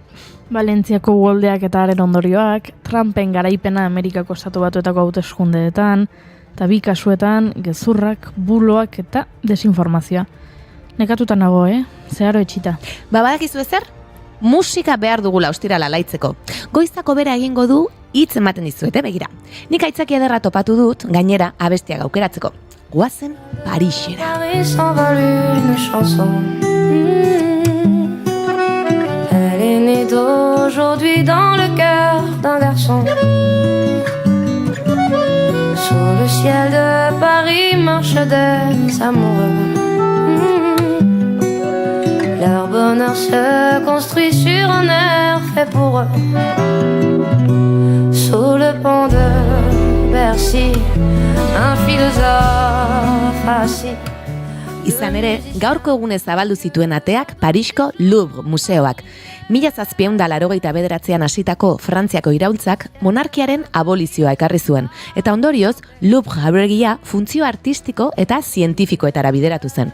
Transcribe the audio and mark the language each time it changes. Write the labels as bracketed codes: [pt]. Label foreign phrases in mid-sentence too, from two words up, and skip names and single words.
[eu] Valentziako uholdeak eta haren ondorioak, Trumpen garaipena Amerikako Estatu Batuetako hauteskundeetan, eta bi kasuetan gezurrak, buloak eta desinformazioa. Nekatuta nago, zeharo etxita. Badakizu ezer? Musika behar dugula ostirala laitzeko. Goizako bera egingo du hitz ematen dizuete, begira. Nik aitzakia ederra topatu dut, gainera abestiak aukeratzeko. Goazen Parisera. [fr] Elle est née d'aujourd'hui dans le cœur d'un garçon. Sous le ciel de Paris marchent des amoureux. Leur bonheur se construit sur un air fait pour eux. Sous le pont de Bercy, un philosophe assis. [eu] Izan ere, gaurko egunez zabaldu zituen ateak Parisko Louvre museoak. 1789an hasitako Frantziako iraultzak monarkiaren abolizioa ekarri zuen, eta ondorioz Louvre jauregia funtzio artistiko eta zientifikoetara bideratu zen.